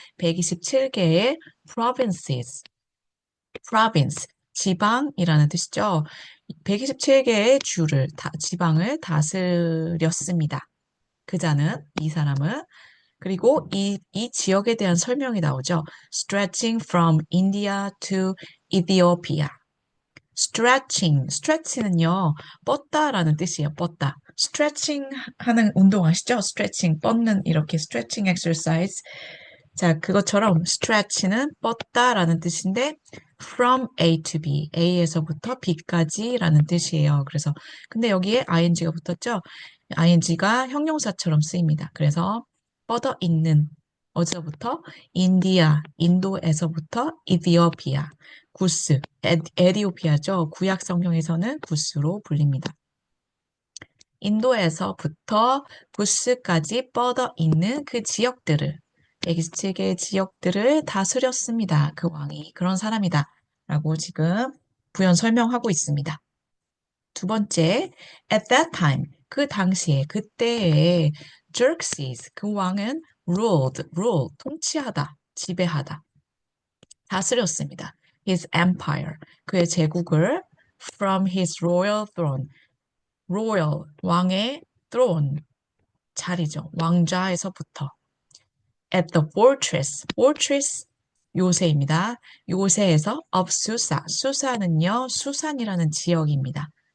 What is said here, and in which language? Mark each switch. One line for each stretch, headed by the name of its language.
Korean: 127개의 province, 지방이라는 뜻이죠. 127개의 지방을 다스렸습니다. 그자는, 이 사람은. 그리고 이 지역에 대한 설명이 나오죠.
English: Stretching from India to Ethiopia.
Korean: stretching은요, 뻗다라는 뜻이에요, 뻗다. stretching 하는 운동 아시죠? stretching, 뻗는 이렇게
English: stretching exercise.
Korean: 자, 그것처럼 stretch는 뻗다라는 뜻인데
English: from A to B,
Korean: A에서부터 B까지라는 뜻이에요. 그래서 근데 여기에 ing가 붙었죠? ing가 형용사처럼 쓰입니다. 그래서 뻗어 있는 어디서부터? 인디아, 인도에서부터 이디오피아, 구스, 에디오피아죠. 구약 성경에서는 구스로 불립니다. 인도에서부터 구스까지 뻗어 있는 그 지역들을, 127개의 지역들을 다스렸습니다. 그 왕이 그런 사람이다. 라고 지금 부연 설명하고 있습니다. 두 번째,
English: at that time,
Korean: 그 당시에, 그때에 Xerxes, 그 왕은 rule, 통치하다, 지배하다, 다스렸습니다.
English: His empire,
Korean: 그의 제국을
English: from his royal throne,
Korean: royal, 왕의 throne, 자리죠. 왕좌에서부터.
English: At the fortress,
Korean: 요새입니다. 요새에서
English: of Susa,
Korean: 수사는요, 수산이라는 지역입니다.